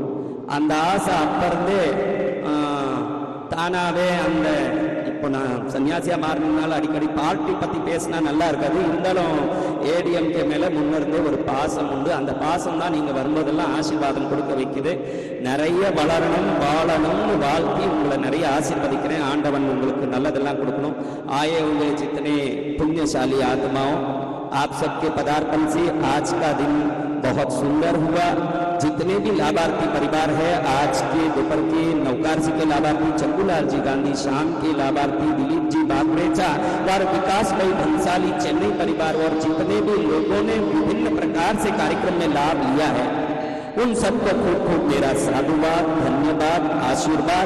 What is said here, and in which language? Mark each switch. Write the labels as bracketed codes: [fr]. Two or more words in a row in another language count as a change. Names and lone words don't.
[ta] அந்த ஆசை அப்ப இருந்தே தானாவே அந்த இப்போ நான் சன்னியாசியா மாறினால அடிக்கடி பார்ட்டி பத்தி பேசினா நல்லா இருக்காது. இருந்தாலும் ஏடிஎம்கே மேல முன்னிருந்தே ஒரு பாசம் உண்டு. அந்த பாசம் தான் நீங்க வரும்போதெல்லாம் ஆசீர்வாதம் கொடுக்க வைக்குது. நிறைய வளரணும் வாழணும்னு வாழ்த்தி உங்களை நிறைய ஆசீர்வதிக்கிறேன். ஆண்டவன் உங்களுக்கு நல்லதெல்லாம் கொடுக்கணும். [hi] आए हुए जितने पुण्यशाली आत्माओं, आप सबके पदार्पण से आज का दिन बहुत सुंदर हुआ। जितने भी लाभार्थी परिवार है, आज के दोपहर के नौकार जी के लाभार्थी चंदूलाल जी गांधी, शाम के लाभार्थी दिलीप जी बागरेचा और विकास भाई भंसाली चेन्नई परिवार और जितने भी लोगों ने विभिन्न प्रकार से कार्यक्रम में लाभ लिया है, उन सबको खूब खूब मेरा साधुवाद, धन्यवाद, आशीर्वाद।